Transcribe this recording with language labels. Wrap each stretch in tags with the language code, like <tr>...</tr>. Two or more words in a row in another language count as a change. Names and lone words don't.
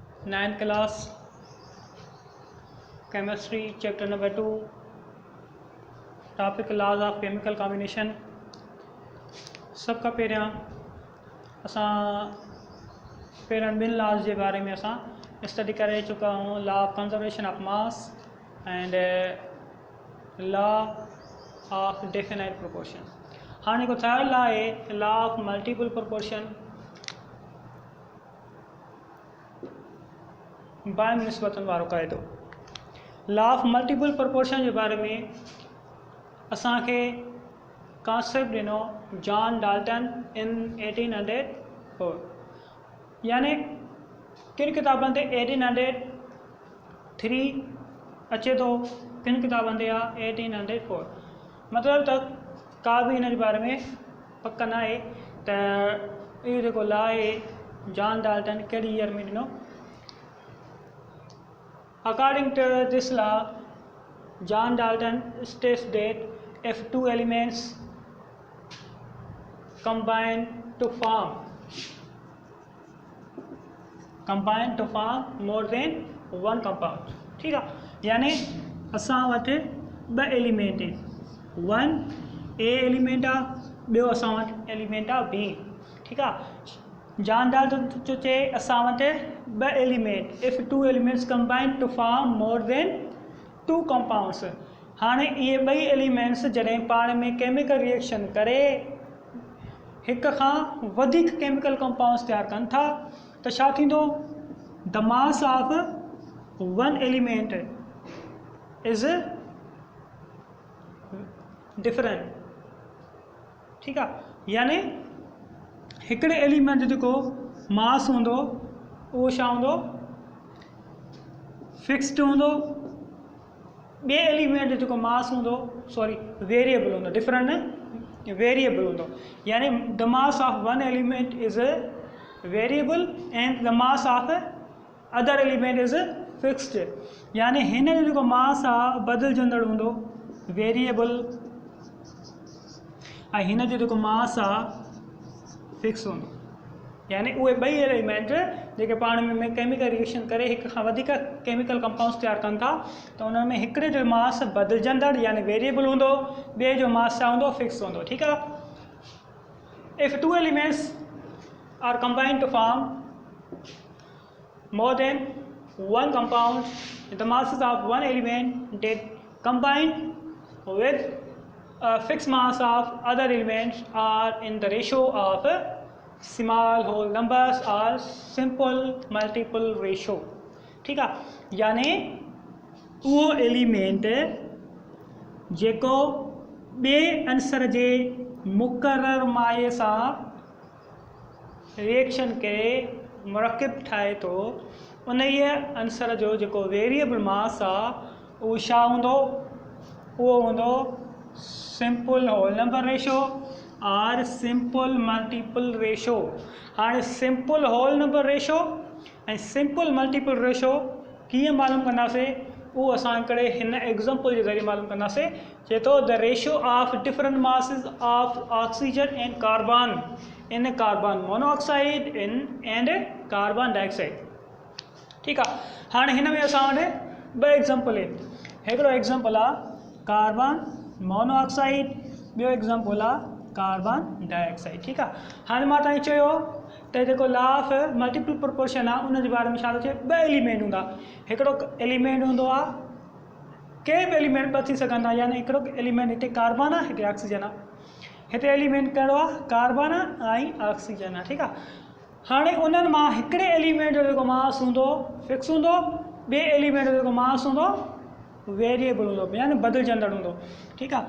<en>9th class chemistry chapter number 2 topic laws of chemical combination.</en> <sd>सब खां पहिरियां असां ॿिनि लॉज जे बारे में असां स्टडी करे चुका आहियूं,</sd> <en>law of conservation of mass and law of definite proportion.</en> <sd>हाँ, जेको</sd> <en>third law</en> <sd>है</sd> <en>law of multiple proportion</en> <sd>बाय निस्बतन वारो क़ाइदो।</sd> <en>law of multiple proportion</en> <sd>के बारे में असांखे कॉन्सेप्ट ॾिनो जॉन डाल्टन इन 1804, यानी किन किताबनि ते 1803 अचे थो, किन किताबनि ते आहे 1804। मतलब त का भी इन बारे में पक ना है त इहो जेको लॉ है जॉन डाल्टन कहिड़ी ईयर में ॾिनो।</sd> <en>According to this law, John Dalton states that if two elements combine to form more than one compound,</en> <sd>ठीक है, यानी असां वटि ॿ एलिमेंट आहिनि,</sd> <en>one A element</en> <sd>आहे, ॿियो असां वटि एलिमेंट आहे बी, ठीकु आहे। जॉन डाल्टन जो चे असां वटि ॿ एलिमेंट</sd> <en>if two elements combine to form more than two compounds.</en> <sd>हाणे इहे ॿई एलिमेंट्स जॾहिं पाण में</sd> <en>chemical reaction</en> <sd>करे हिक खां वधीक</sd> <en>chemical compounds</en> <sd>तैयार कनि था त छा थींदो?</sd> <en>the mass of one element is different,</en> <sd>ठीकु आहे। यानी हिकिड़े एलिमेंट जेको मास हूंदो उहो छा हूंदो? फिक्स्ड हूंदो। ॿिए एलिमेंट जो जेको मास हूंदो वेरिएबल हूंदो,</sd> <en>different variable</en> <sd>हूंदो।</sd> <en>यानी the mass of one element is variable and the mass of other element is fixed.</en> <sd>यानी हिन जो जेको मास आहे बदिलजंदड़ हूंदो, वेरिएबल, ऐं हिन जो जेको मास आहे फिक्स हूंदो। यानी उहे ॿई एलिमेंट जेके पाण में</sd> <en>chemical reaction</en> <sd>करे हिक खां वधीक</sd> <en>chemical compounds</en> <sd>तैयार कनि था त उन में हिकिड़े जो मास बदिलजंदड़ यानी वेरिएबल हूंदो, ॿिए जो मास छा हूंदो? फिक्स हूंदो, ठीकु आहे।</sd> <en>if two elements are combined to form more than one compound, द masses of one element that combined with a fixed mass of other elements are in the ratio of small whole numbers or simple multiple ratio,</en> <hi>ठीक है।</hi> <sd>यानी वो एलिमेंट जेको ॿिए अंसर जे मुक़रर माए सां रिएक्शन करे मुरकिब ठाहे थो, उन अंसर जो जेको वेरिएबल मास आहे उहो छा हूंदो? उहो हूंदो</sd> <en>simple whole number ratio और simple multiple ratio. हाँ, simple whole number ratio ऐं simple multiple ratio</en> <sd>कीअं मालूम कंदासीं? वो असां हिकिड़े हिन एग्जाम्पल के ज़रिए मालूम कंदासीं। चए थो</sd> <en>the ratio of different masses of oxygen and carbon in carbon monoxide and carbon dioxide,</en> <sd>ठीकु आहे। हाणे हिन में असां वटि ॿ एग्जाम्पल आहिनि। हिकिड़ो एग्जाम्पल आहे कार्बन मोनोऑक्साइड, ॿियो एग्जाम्पल आहे कार्बन डाइऑक्साइड, ठीकु आहे। हाणे मां तव्हांखे चयो त जेको</sd> <en>law of multiple proportion</en> <sd>आहे उन जे बारे में छा थो चए? ॿ एलिमेंट हूंदा। हिकिड़ो एलिमेंट हूंदो आहे, के बि एलिमेंट ॿ थी सघंदा, यानी हिकिड़ो एलिमेंट हिते कार्बन आहे, हिते ऑक्सीजन आहे। हिते एलिमेंट कहिड़ो आहे? कार्बन आहे ऐं ऑक्सीजन आहे, ठीकु आहे। हाणे उन्हनि मां हिकिड़े एलिमेंट जो जेको मास हूंदो फिक्स हूंदो, ॿिए एलिमेंट जो जेको मास हूंदो वेरिएबल हूंदो, यानी बदिलजंदड़ हूंदो, ठीकु आहे।</sd>